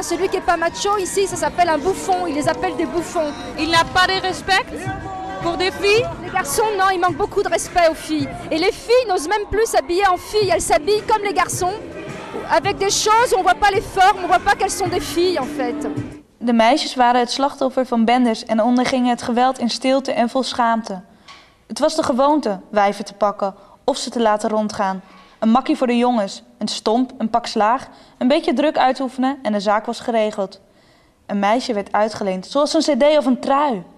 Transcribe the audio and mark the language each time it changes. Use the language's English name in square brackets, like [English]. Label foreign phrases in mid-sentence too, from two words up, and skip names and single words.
[French] Celui qui n'est pas macho, ici, ça s'appelle un bouffon. Ils les appellent des bouffons. Il n'a pas de respect pour des filles? Les garçons, non, il manque beaucoup de respect aux filles. Et les filles n'osent même plus s'habiller en filles. Elles s'habillent comme les garçons, avec des choses où on ne voit pas les formes, on ne voit pas qu'elles sont des filles, en fait. [Dutch] De meisjes waren het slachtoffer van bendes en ondergingen het geweld in stilte en vol schaamte. Het was de gewoonte wijven te pakken of ze te laten rondgaan. Een makkie voor de jongens, een stomp, een pak slaag, een beetje druk uitoefenen en de zaak was geregeld. Een meisje werd uitgeleend, zoals een cd of een trui.